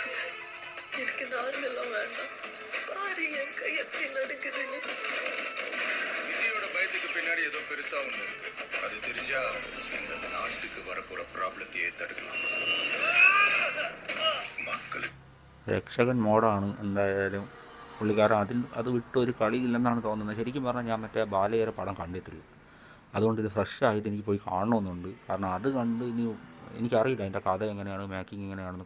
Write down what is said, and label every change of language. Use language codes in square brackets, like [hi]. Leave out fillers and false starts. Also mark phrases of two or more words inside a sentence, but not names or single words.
[ta] விஜயோட பயத்துக்கு பின்னாடி ஏதோ பெருசா ஒண்ணு இருக்கு. அது தெரிஞ்சா இந்த நாட்டுக்கு வரப்போற ப்ராப்ளத்தையே தடுக்கலாம். [ml] രക്ഷകൻ മോഡാണ് എന്തായാലും. പുള്ളിക്കാരൻ അത് വിട്ടൊരു കളിയില്ലെന്നാണ് തോന്നുന്നത്. ശരിക്കും പറഞ്ഞാൽ ഞാൻ മറ്റേ ബാലയ്യയുടെ പടം കണ്ടിട്ടില്ല. അതുകൊണ്ട് ഇത് ഫ്രഷ് ആയിട്ട് എനിക്ക് പോയി കാണണമെന്നുണ്ട്. കാരണം അത് കണ്ട് എനിക്കറിയില്ല അതിൻ്റെ കഥ എങ്ങനെയാണ്, മേക്കിംഗ് എങ്ങനെയാണെന്ന്.